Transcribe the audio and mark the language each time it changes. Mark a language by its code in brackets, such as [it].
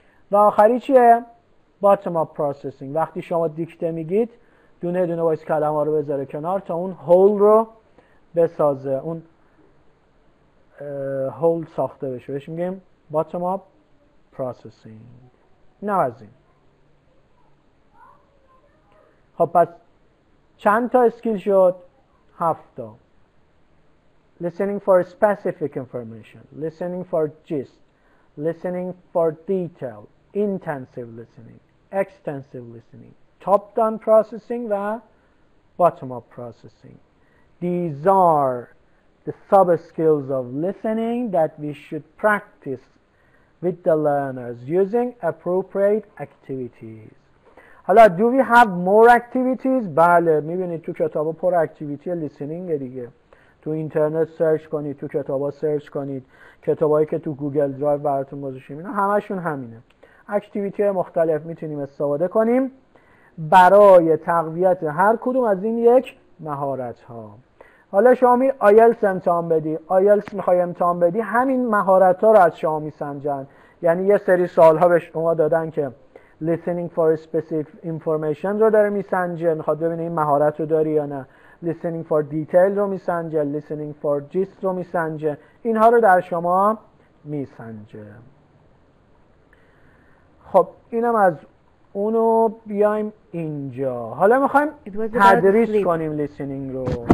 [fa] و آخری چیه؟ bottom up processing. وقتی شما دیکته میگید دونه دونه وایس کلمه رو بذاره کنار تا اون هول رو بسازه، اون هول ساخته بشه. بهش میگیم bottom up processing. نه از این. خب پس چند تا اسکیل شد؟ 7 تا. [en] listening for specific information, listening for gist, listening for detail, intensive listening, extensive listening, top down processing و bottom up processing. These are the sub skills of listening that we should practice with the learners using appropriate activities. [fa] حالا [en] do we have more activities؟ [fa] بله، میبینید تو کتابا پر اکتیویتی لیسنینگ دیگه. تو اینترنت سرچ کنید، تو کتابا سرچ کنید، کتابایی که تو گوگل درایو براتون گذاشتیم اینا همشون همینه. اکتیویتی های مختلف میتونیم استفاده کنیم برای تقویت هر کدوم از این یک مهارت ها. حالا شما می آیلتس امتحان بدی، آیلتس میخوای امتحان بدی، همین مهارت ها رو از شما میسنجن. یعنی یه سری سوال ها به شما دادن که listening for specific information رو داره میسنجه، میخواد ببینه این مهارت رو داری یا نه. [en] listening for detail [fa] رو میسنجه، [en] listening for gist رو میسنجه. [fa] اینها رو در شما میسنجه. خب اینم از اونو بیایم اینجا. حالا میخوایم تدریس کنیم listening رو.